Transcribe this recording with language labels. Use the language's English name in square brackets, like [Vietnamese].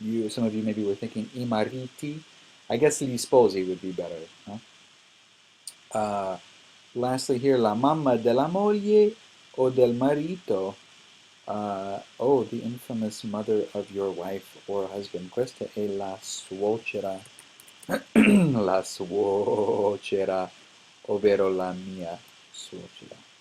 [English] Some of you maybe were thinking [Italian] I mariti. [English] I guess [Italian] gli sposi [English] would be better. Huh? [Italian] Lastly here, la mamma della moglie o del marito. [English] Oh, the infamous mother of your wife or husband. [Italian] Questa è la suocera. La suocera, ovvero la mia suocera.